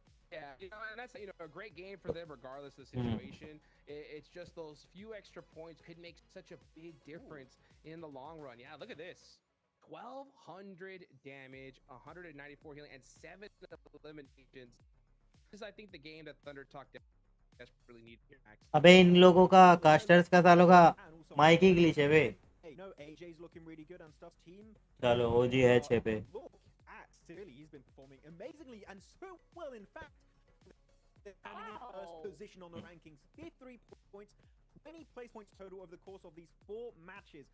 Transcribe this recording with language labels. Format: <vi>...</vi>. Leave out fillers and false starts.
<en>Yeah, and that's a great game for them regardless of the situation. It's just those few extra points could make such a big difference in the long run. Yeah, look at this. 1,200 damage, 194 healing, and 7 eliminations. This is, I think, the game that Thunder Talk desperately needed here, Max.</en> <hi>अबे इन लोगों का casters का सालों का mic ही glitch है बे.</hi> <en>Hey, no, AJ's looking really good and stuff. Team.</en> <hi>चलो OG है 6 पे.</hi> <en>Look at Silly, he's been performing amazingly and so well. In fact, they're standing in first position on the rankings. 53 points, 20 place points total over the course of these 4 matches.</en>